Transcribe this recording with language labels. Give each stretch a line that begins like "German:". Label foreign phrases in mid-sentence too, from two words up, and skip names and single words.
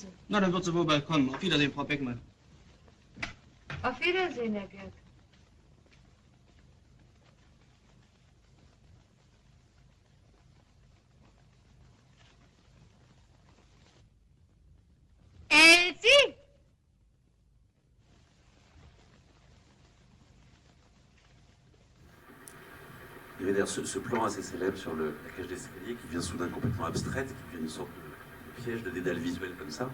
German: Na, dann wird sie wohl bald kommen. Auf Wiedersehen, Frau Beckmann. Auf Wiedersehen, Herr Gerke. Elsie!
French: Il y avait d'ailleurs ce plan assez célèbre sur la cage d'escalier qui vient soudain complètement abstraite, qui devient une sorte de piège, de dédale visuel comme ça.